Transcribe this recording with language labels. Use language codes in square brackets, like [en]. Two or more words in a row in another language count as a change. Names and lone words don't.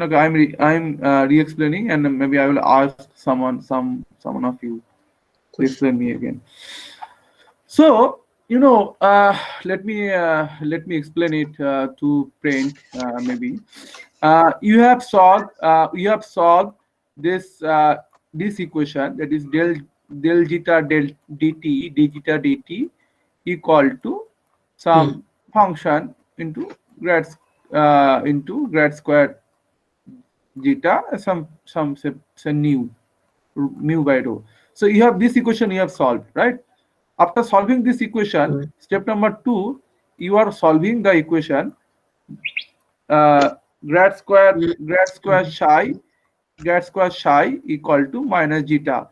[en] Okay, I'm re-explaining, and maybe I will ask someone of you to explain me again. So you know, let me explain it to Prank. Maybe you have solved this this equation, that is del zeta del dt d zeta dt equal to some function into grad square zeta, some say mu by rho. So you have this equation you have solved, right? After solving this equation, step number 2, you are solving the equation grad square psi equal to minus zeta.